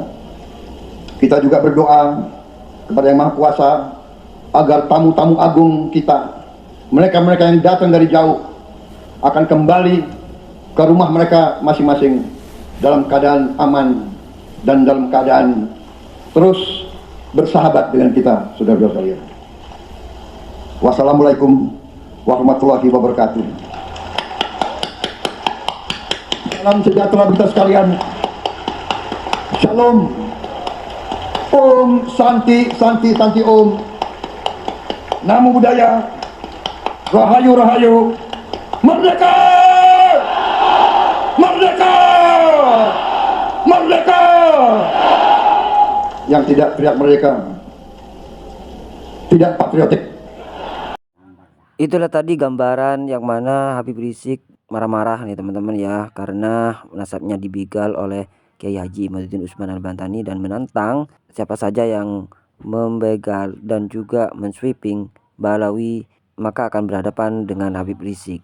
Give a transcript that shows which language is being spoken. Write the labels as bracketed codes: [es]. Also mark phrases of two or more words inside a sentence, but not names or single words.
[id] Kita juga berdoa kepada Yang Maha Kuasa agar tamu-tamu agung kita, mereka-mereka yang datang dari jauh, akan kembali ke rumah mereka masing-masing dalam keadaan aman dan dalam keadaan terus bersahabat dengan kita, saudara-saudara sekalian. [ar] والسلام عليكم ورحمة الله وبركاته. [id] Salam sejahtera kita sekalian. Shalom. [sa] ॐ शान्ति शान्ति शान्ति ॐ. [pi] Namo Buddhaya. [jv] Rahayu Rahayu. [id] Merdeka! Merdeka! Merdeka! Yang tidak teriak merdeka tidak patriotik. Itulah tadi gambaran yang mana Habib Rizik marah-marah nih teman-teman ya, karena nasabnya dibegal oleh Kiai Haji Imaduddin Usman Al-Bantani dan menantang siapa saja yang membegal dan juga mensweeping Balawi maka akan berhadapan dengan Habib Rizik.